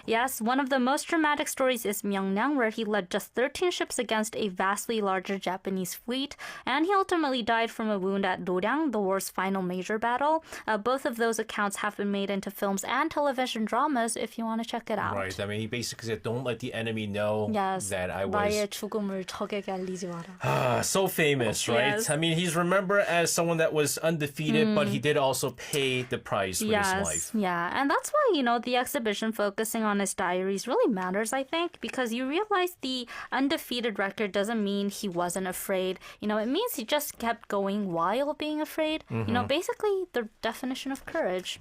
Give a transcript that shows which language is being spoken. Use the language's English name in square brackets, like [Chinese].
[English] Yes, one of the most dramatic stories is Myeongnyang, where he led just 13 ships against a vastly larger Japanese fleet, and he ultimately died from a wound at Noryang, the war's final major battle. Both of those accounts have been made into films and television dramas if you want to check it out. Right. I mean, he basically said, don't let the enemy know that I was... [Korean] 나의 죽음을 적에게 알리지 마라. [English] So famous, right? Yes. I mean, he's remembered as someone that was undefeated, but he did also pay the price with his life. Yeah, and that's why, you know, the exhibition focusing on his diaries really matters, I think, because you realize the undefeated record doesn't mean he wasn't afraid. It means he just kept going while being afraid. Basically the definition of courage.